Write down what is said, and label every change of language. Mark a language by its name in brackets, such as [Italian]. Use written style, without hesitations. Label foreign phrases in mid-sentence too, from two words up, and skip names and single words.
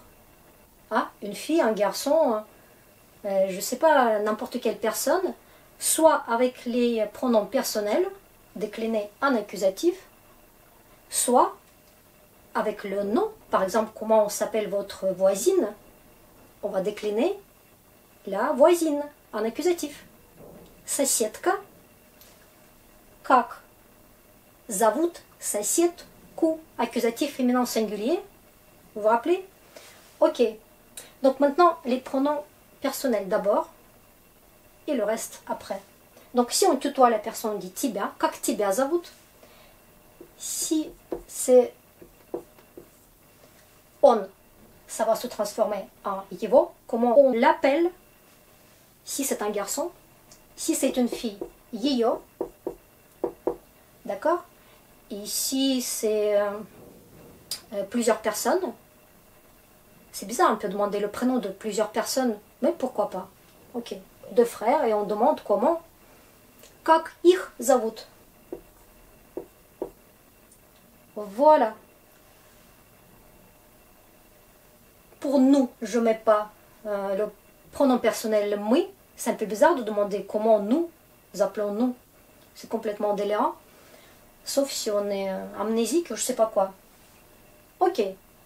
[French] Ah, une fille, un garçon, je ne sais pas, n'importe quelle personne, soit avec les pronoms personnels, déclinés en accusatif, soit avec le nom, par exemple, comment on s'appelle votre voisine, on va décliner la voisine en accusatif. [Russian] Соседка. Как зовут соседку? [French] Accusatif féminin singulier. Vous vous rappelez? Ok. Donc maintenant, les pronoms personnels d'abord et le reste après. Donc si on tutoie la personne, on dit [Russian] тебя. Как тебя зовут? [French] Si c'est on, ça va se transformer en его. Comment on l'appelle? Si c'est un garçon. Si c'est une fille, ее. D'accord? Et si c'est plusieurs personnes, c'est bizarre, on peut demander le prénom de plusieurs personnes, mais pourquoi pas? Ok. Deux frères et on demande comment? [Russian] Как их зовут? [French] Voilà. Pour nous, je ne mets pas le pronom personnel moi. C'est un peu bizarre de demander comment nous appelons-nous. C'est complètement délirant. Sauf si on est amnésique, je ne sais pas quoi.